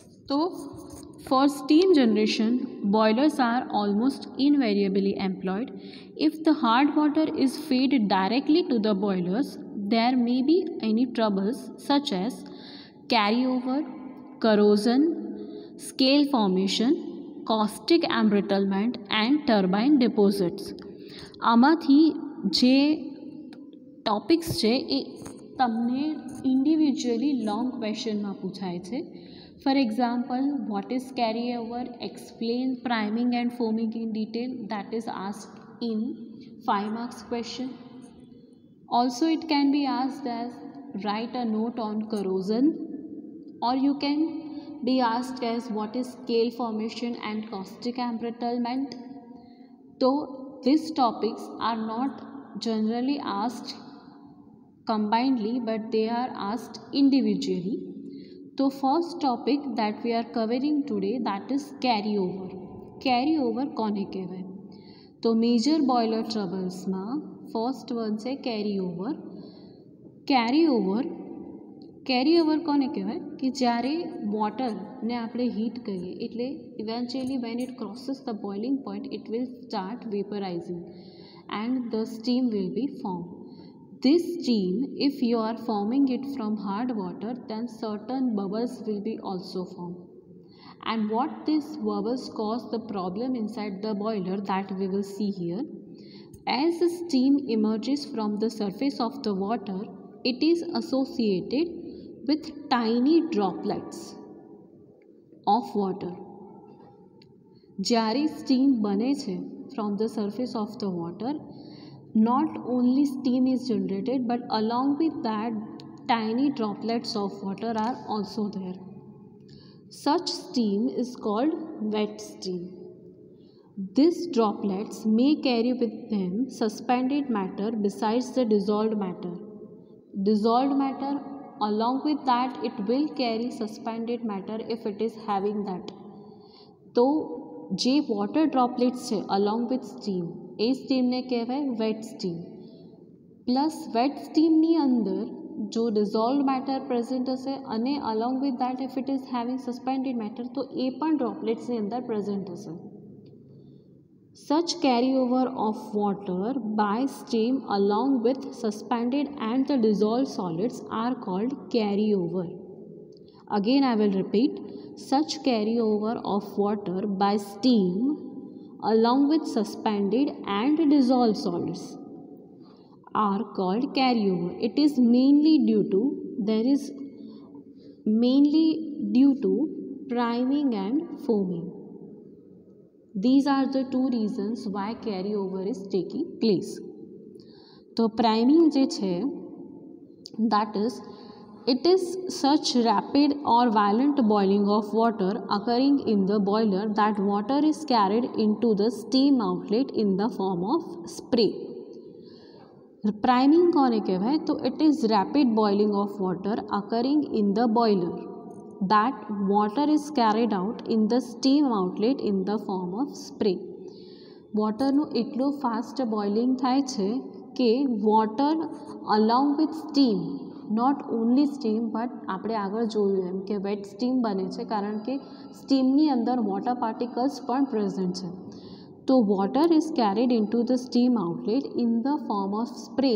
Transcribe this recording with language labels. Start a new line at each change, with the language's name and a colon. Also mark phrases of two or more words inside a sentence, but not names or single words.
English: So For steam generation, boilers are almost invariably employed. If the hard water is fed directly to the boilers, there may be any troubles such as carryover, corrosion, scale formation, caustic embrittlement and turbine deposits.
Gujarati: આમાંથી જે ટોપિક્સ છે એ તમને ઇન્ડિવિજ્યુઅલી લોંગ ક્વેશ્ચનમાં પૂછાય છે.
English: For example, what is carryover? Explain priming and foaming in detail. That is asked in 5 marks question. Also, it can be asked as write a note on corrosion, or you can be asked as what is scale formation and caustic embrittlement. So, these topics are not generally asked combinedly, but they are asked individually. So first topic that we are covering today, that is carryover.
Gujarati: Carryover કોને કહેવાય? તો
English: major boiler troubles first one
Gujarati: છે carryover. carryover કોને કહેવાય? કે જ્યારે વોટરને આપણે હીટ કરીએ એટલે ઇવેન્ચ્યુઅલી
English: when it crosses the boiling point, it will start vaporizing and the steam will be formed. This steam, if you are forming it from hard water, then certain bubbles will be also formed. And what these bubbles cause the problem inside the boiler, that we will see here. As the steam emerges from the surface of the water, it is associated with tiny droplets of water.
Gujarati: જ્યારે steam બને છે
English: from the surface of the water, not only steam is generated, but along with that tiny droplets of water are also there. Such steam is called wet steam. These droplets may carry with them suspended matter besides the dissolved matter. Dissolved matter, along with that it will carry suspended matter if it is having that.
Gujarati: So જે
English: water droplets
Gujarati: છે
English: along with steam,
Gujarati: એ સ્ટીમને કહેવાય
English: wet steam. plus wet steam
Gujarati: અંદર જો
English: dissolve matter present
Gujarati: હશે અને
English: along with that if it is having suspended matter,
Gujarati: તો એ પણ ડ્રોપલેટ્સની અંદર પ્રેઝન્ટ હશે.
English: Such carryover of water by steam along with suspended and the dissolved solids are called carryover. Again I will repeat. Such carryover of water by steam along with suspended and dissolved solids are called carryover. It is mainly due to priming and foaming. These are the two reasons why carryover is taking place.
Gujarati: So priming જે છે,
English: that is, it is such rapid or violent boiling of water occurring in the boiler that water is carried into the steam outlet in the form of spray.
Gujarati: Priming કોને કહેવાય?
English: તો it is rapid boiling of water occurring in the boiler that water is carried out in the steam outlet in the form of spray.
Gujarati: વોટરનું એટલું
English: fast boiling
Gujarati: થાય છે કે
English: water along with steam, not only steam but
Gujarati: આપણે આગળ જોયું એમ કે
English: wet steam
Gujarati: બને છે કારણ કે સ્ટીમની અંદર
English: water particles
Gujarati: પણ પ્રેઝન્ટ છે.
English: તો water is carried in to the steam outlet in the form of spray.